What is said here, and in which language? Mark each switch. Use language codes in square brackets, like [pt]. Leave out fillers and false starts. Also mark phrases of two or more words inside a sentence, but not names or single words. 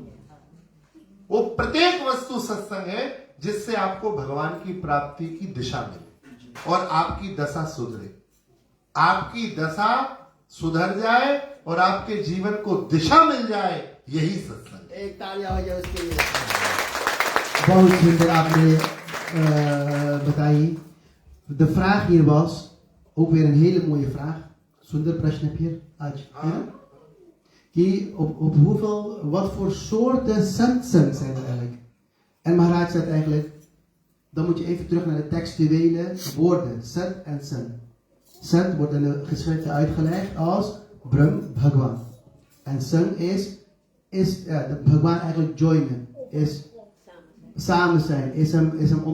[hi] वो प्रत्येक वस्तु सत्संग है जिससे आपको भगवान की प्राप्ति की दिशा मिले और आपकी दशा सुधरे, आपकी दशा सुधर जाए और आपके जीवन को दिशा मिल जाए, यही सत्संग। एक तालियां हो जाए उसके लिए। बहुत सुंदर आपने बताई. [nl] De vraag hier was, ook weer een hele mooie vraag. [hi] Zonder प्रश्न फिर आज. [nl] कि op hoeveel, wat voor soorten satsang zijn er eigenlijk? En Maharaj zegt eigenlijk, dan moet je even terug naar de textuele woorden, sat en san. Sat wordt in de geschriften uitgelegd als Brahm Bhagwan. En san is de Bhagwan eigenlijk joinen, is samen zijn, is hem ontmoeten.